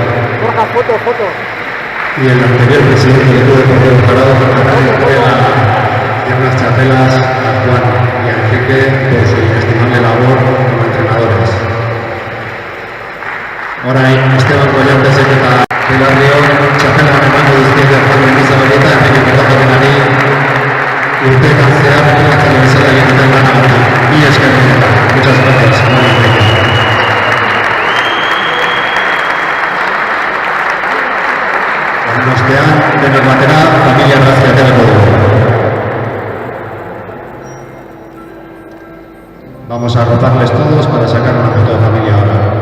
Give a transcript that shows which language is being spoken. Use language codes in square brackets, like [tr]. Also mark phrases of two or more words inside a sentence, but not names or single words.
[es] y el anterior presidente del Club Deportivo Zarao harán entrega de unas chapelas a Juan y a Enrique por su inestimable labor como entrenadores. [eu] Orain, Esteban Collantes eta Belarrio, txapela emango dizkiete Juan Mendizábal eta Enrique Cortajarenari urteetan zehar entrenatzaile bezala egiten lanagatik. Mila esker honetan. [es] Muchas gracias. [eu] Ostean, denak batera, familia grazia aterako dugu. [es] Vamos a rotarles todos para sacar una foto de familia ahora.